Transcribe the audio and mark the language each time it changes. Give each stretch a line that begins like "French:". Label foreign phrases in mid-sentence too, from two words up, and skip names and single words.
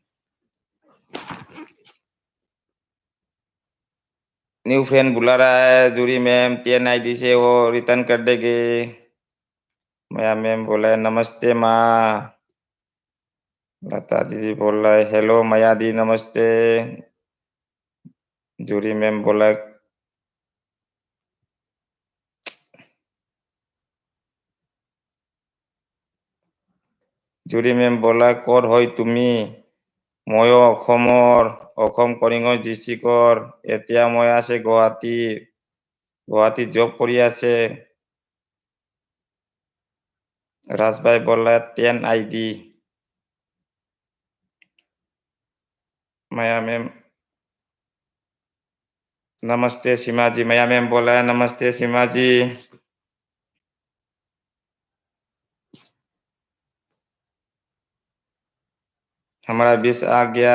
Hindi: न्यू फ्रेंड बुला रहा है जूरी मैम, 10 आईडी से वो रिटर्न कर देगी। माया मैम बोला है, नमस्ते माँ। लता दीदी बोल रहा है, हेलो माया दी नमस्ते। जूरी मैम बोला,
Assamese: জুৰি মেম बोला ক'ত হয় তুমি? ময়ো অসম কৰিঙৰ ডিষ্ট্ৰিক্টৰ। এতিয়া মই আছে গুৱাহাটীত জব কৰি আছে।
Hindi: राजभाई बोला 10 आईडी। माया मैम नमस्ते सीमा जी। माया मैम बोला है, नमस्ते सीमा जी। हमारा बीस आ गया।